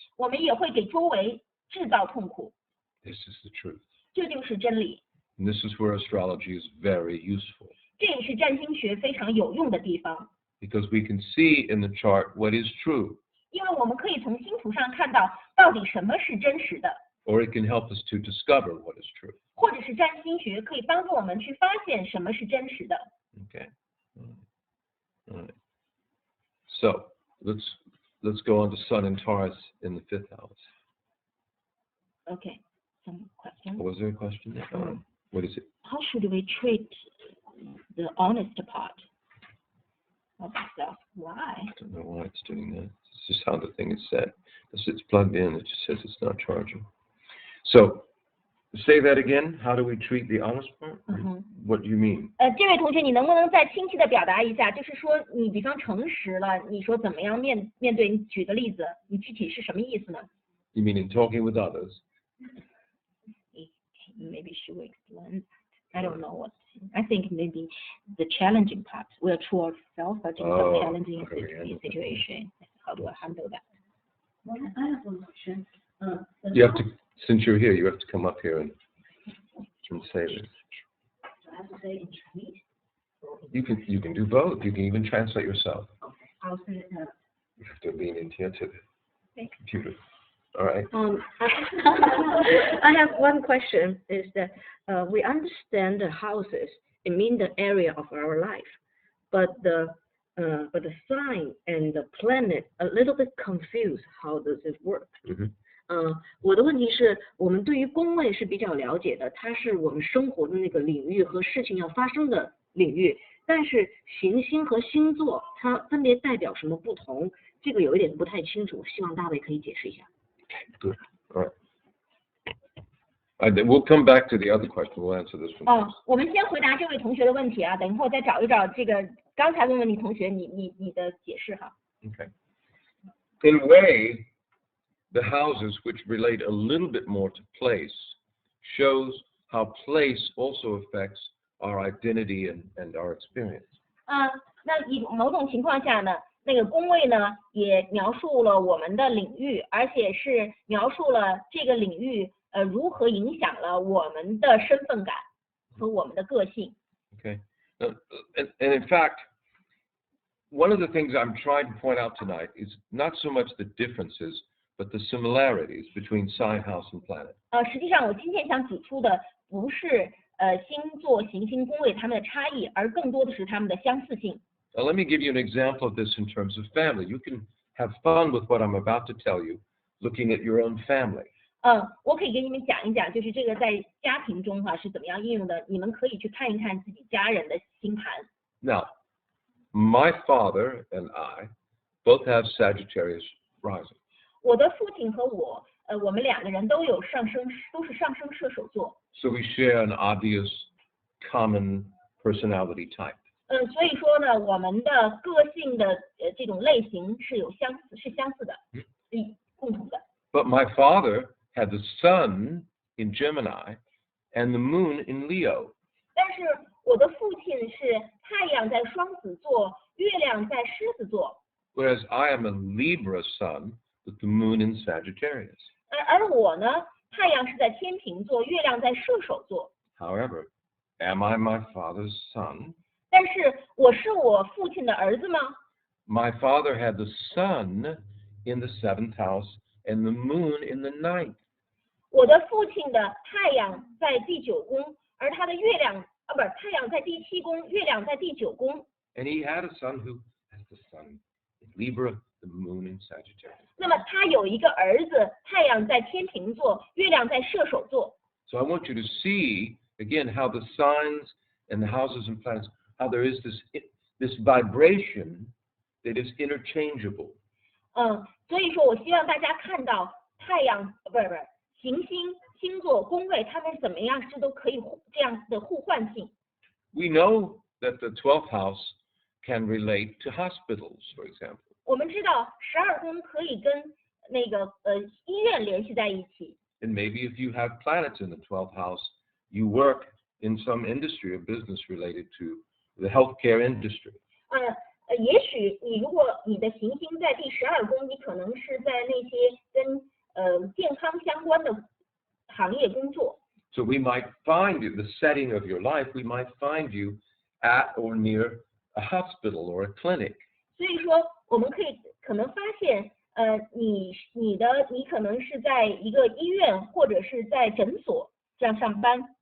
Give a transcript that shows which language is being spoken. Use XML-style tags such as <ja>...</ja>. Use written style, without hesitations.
<zh>我们也会给周围制造痛苦。</zh> <en>This is the truth.</en> <zh>这就是真理，</zh> <en>And this is where astrology is very useful,</en> <zh>这也是占星学非常有用的地方，</zh> <en>because we can see in the chart what is true,</en> <zh>因为我们可以从星图上看到到底什么是真实的，</zh> <en>or it can help us to discover what is true.</en> <zh>或者是占星学可以帮助我们去发现什么是真实的。</zh> <en>Okay. All right. So let's go on to Sun and Taurus in the 5th house. Okay, some question. Was there a question there? What is it? How should we treat the honest part of stuff? Why? I don't know why it's doing that. It's just how the thing is set. It's plugged in. It just says it's not charging. So say that again. How do we treat the honest part? What do you mean?</en> <zh>这位同学，你能不能再清晰的表达一下？就是说，你比方诚实了，你说怎么样面对？你举个例子，你具体是什么意思呢？</zh> <en>You mean in talking with others? Maybe she will explain. I don't know what. I think maybe the challenging part. We are true ourselves, but in some challenging situation. How do I handle that? Well, I have one question. You have to, since you're here, you have to come up here and say this. I have to say in Chinese. You can do both. You can even translate yourself. Okay, I'll say it. You have to lean into the computer. All right. I have one question. Is that we understand the houses. It means the area of our life, but the sign and the planet a little bit confused. How does it work?</en> <zh>我的问题是我们对于宫位是比较了解的，它是我们生活的那个领域和事情要发生的领域，但是行星和星座它分别代表什么不同，这个有一点不太清楚，希望大卫可以解释一下。</zh> <en>Good. All right. We'll come back to the other question. We'll answer this one.</en> <zh>我们先回答这位同学的问题啊，等一会儿再找一找这个刚才问题同学你的解释哈。</zh> <en>Okay. In a way, the houses, which relate a little bit more to place, shows how place also affects our identity and our experience.</en> <zh>那以某种情况下呢，那个宫位呢也描述了我们的领域，而且是描述了这个领域如何影响了我们的身份感和我们的个性。</zh> <en>Okay. And in fact, one of the things I'm trying to point out tonight is not so much the differences, but the similarities between sign, house, and planet.</en> <zh>实际上我今天想指出的不是星座、行星、宫位它们的差异，而更多的是它们的相似性。</zh> <en>Now, let me give you an example of this in terms of family. You can have fun with what I'm about to tell you, looking at your own family.</en> <zh>我可以给你们讲一讲，就是这个在家庭中是怎么样应用的，你们可以去看一看自己家人的星盘。</zh> <en>Now, my father and I both have Sagittarius rising.</en> <zh>我的父亲和我们两个人都是上升射手座。</zh> <en>So we share an obvious common personality type.</en> <zh>所以说呢，我们的个性的这种类型是相似的，共同的。</zh> <en>But my father had the sun in Gemini and the moon in Leo.</en> <zh>但是我的父亲是太阳在双子座，月亮在狮子座。</zh> <en>Whereas I am a Libra sun with the moon in Sagittarius.</en> <zh>而我呢，太阳是在天秤座，月亮在射手座。</zh> <en>However, am I my father's son?</en> <zh>但是我是我父亲的儿子吗？</zh> <en>My father had the sun in the 7th house and the moon in the 9th.</en> <zh>我的父亲的太阳在第9宫，而他的月亮不是太阳在第7宫，月亮在第9宫。</zh> <en>And he had a son who has the sun in Libra, the moon in Sagittarius.</en> <zh>那么他有一个儿子，太阳在天秤座，月亮在射手座。</zh> <en>So I want you to see again how the signs and the houses and planets, how there is this vibration that is interchangeable.</en> <zh>所以说我希望大家看到太阳不是行星、星座、宫宫位它们怎么样是都可以这样的互换性。</zh> <en>We know that the 12th house can relate to hospitals, for example.</en> <zh>我们知道12宫可以跟那个医院联系在一起。</zh> <en>And maybe if you have planets in the 12th house, you work in some industry or business related to the healthcare industry.</en> <zh>也许如果你的行星在第12宫，你可能是在那些跟健康相关的行业工作。</zh> <en>So we might find you, the setting of your life, we might find you at or near a hospital or a clinic.</en> <zh>所以说，我们可能发现，你可能是在一个医院或者是在诊所这样上班。</zh>